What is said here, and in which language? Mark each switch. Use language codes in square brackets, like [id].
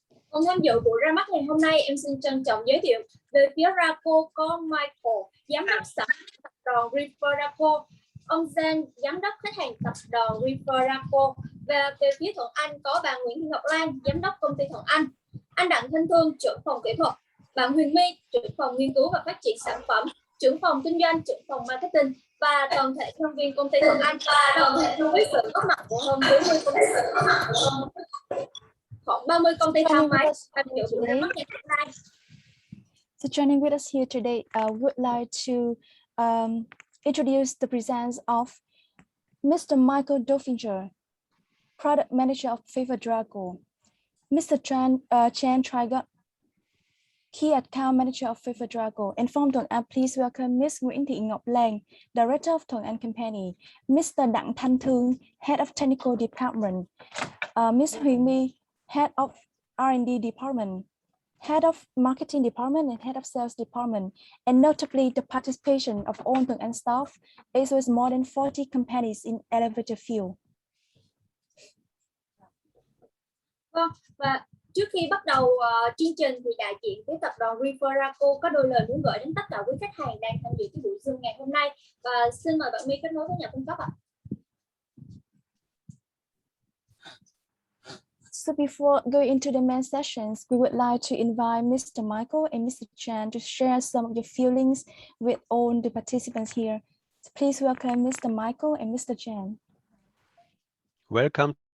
[vi] Cùng tham dự buổi ra mắt ngày hôm nay, em xin trân trọng giới thiệu về phía Drako có Michael, giám đốc sản phẩm tập đoàn Pfeifer Drako, ông Zen, giám đốc khách hàng tập đoàn Pfeifer Drako, và về phía Thuận Anh có bà Nguyễn Thị Ngọc Lan, giám đốc công ty Thuận anh Đặng Thanh Thương, trưởng phòng kỹ thuật, bạn Huyền My, trưởng phòng nghiên cứu và phát triển sản phẩm, trưởng phòng kinh doanh, trưởng phòng marketing và toàn thể nhân viên công ty Thuận Anh, và đồng thời với sự góp mặt của hơn 40 công ty, khoảng 30 công ty thang máy tham dự buổi ra mắt ngày hôm nay. [en] So joining with us here today, would like to introduce the presence of Mr. Michael Doffinger, Product Manager of Pfeifer Drako, Mr. Chan Trigot, Key Account Manager of Pfeifer Drako, and from Thuận Anh, please welcome Ms. Nguyễn Thị Ngọc Lan, Director of Thuận Anh Company, Mr. Đặng Thanh Thương, Head of Technical Department, Ms. Huyền My, Head of R&D Department, Head of Marketing Department, and Head of Sales Department, and notably the participation of all Thuận Anh staff, as well as more than 40 companies in elevator field. [vi] Và trước khi bắt đầu chương trình thì đại diện của tập đoàn Pfeifer Drako có đôi lời muốn gửi đến tất cả quý khách hàng đang tham dự cái buổi Zoom ngày hôm nay, và xin mời bạn My kết nối với nhà cung cấp ạ. [en] So before going into the main sessions, we would like to invite Mr. Michael and Mr. Chan to share some of your feelings with all the participants here. So please welcome Mr. Michael and Mr. Chan. Welcome.